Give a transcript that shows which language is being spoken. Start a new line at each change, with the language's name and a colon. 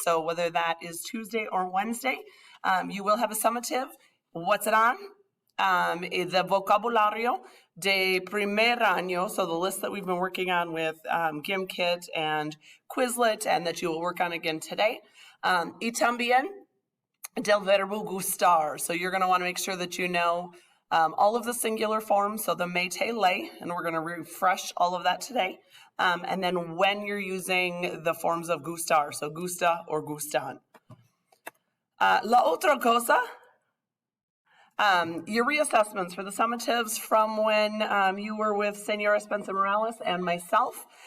English: So whether that is Tuesday or Wednesday, you will have a summative. What's it on? The
Spanish: vocabulario de primer año,
English: so the list that we've been working on with GimKit and Quizlet and that you will work on again today.
Spanish: Y también del verbo gustar.
English: So you're going to want to make sure that you know all of the singular forms, so the me, te, le, and we're going to refresh all of that today. And then when you're using the forms of gustar, so gusta or gustan.
Spanish: La otra cosa,
English: your reassessments for the summatives from when you were with Senora Spencer Morales and myself.